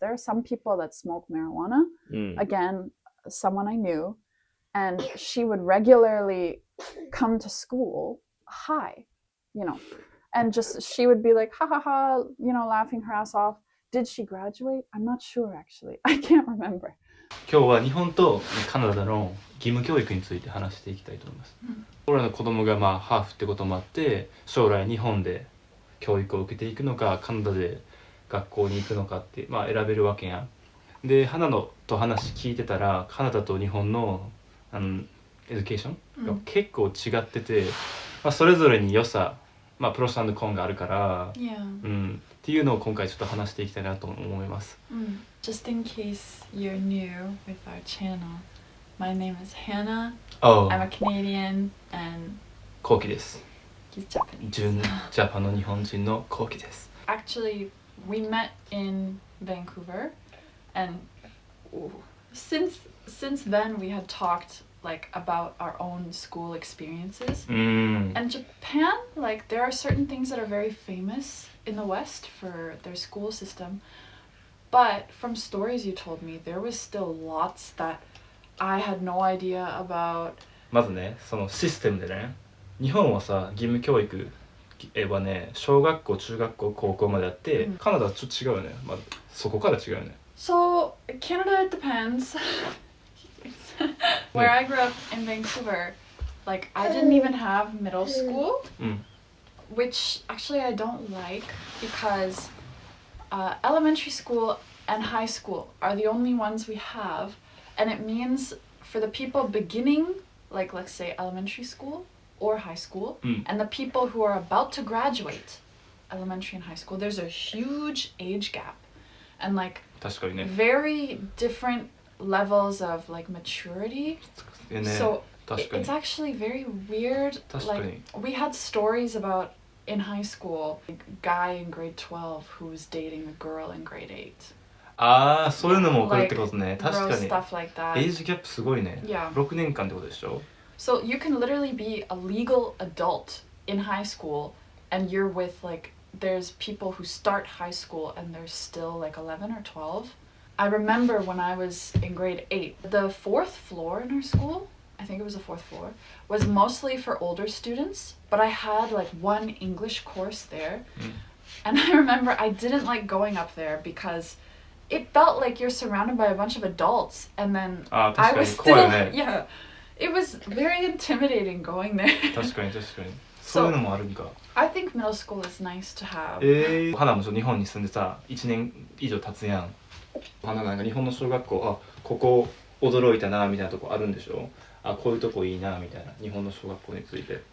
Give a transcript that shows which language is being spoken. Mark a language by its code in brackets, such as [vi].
[en] There are some people that smoke marijuana. Again, someone I knew, and she would regularly come to school high, and just she would be like, ha ha ha, laughing her ass off. Did she graduate? I'm not sure actually. I can't remember. [ja] 今日は日本とカナダの義務教育について話していきたいと思います。俺らの子供がハーフってこともあって、将来日本で教育を受けていくのか、カナダで学校に行くのかって選べるわけやん。で、花のと話聞いてたら、カナダと日本のエデュケーションが結構違ってて、それぞれに良さ、プロス&コンがあるから、っていうのを今回ちょっと話していきたいなと思います。 [en] Just in case you're new with our channel, my name is Hannah. I'm a Canadian and [ja] コウキです。 [en] He's Japanese. [ja] ジャパンの日本人のコウキです。 [en] Actually, we met in Vancouver, and since then we had talked about our own school experiences. And Japan, there are certain things that are very famous in the West for their school system. But from stories you told me, there was still lots that I had no idea about. [ja] まずね、そのシステムでね、日本はさ、義務教育はね、小学校、中学校、高校まであって、カナダはちょっと違うよね。そこから違うよね。 [en] So, Canada, it depends. Where I grew up in Vancouver, I didn't even have middle school, which actually I don't like because elementary school and high school are the only ones we have, and it means for the people beginning, let's say elementary school or high school, and the people who are about to graduate elementary and high school, there's a huge age gap, and very different levels of maturity. So it's actually very weird. We had stories about in high school, a guy in grade 12 who was dating a girl in grade 8. [ja] そういうのも起こるってことね。確かに。 [en] stuff like that. [ja] エイジギャップすごいね。 6年間ってことでしょ? [en] So you can literally be a legal adult in high school, and you're with there's people who start high school and they're still 11 or 12. I remember when I was in grade 8, the 4th floor in our school, I think it was the 4th floor, was mostly for older students, but I had one English course there. And I remember I didn't like going up there because it felt like you're surrounded by a bunch of adults, and then I was still, it was very intimidating going there. [ja] 確かに。そういうのもあるんか。 [en] I think middle school is nice to have. [ja] 花も日本に住んでさ、1年以上経つやん。花が日本の小学校、ここ驚いたなみたいなとこあるんでしょ？こういうとこいいなみたいな、日本の小学校について。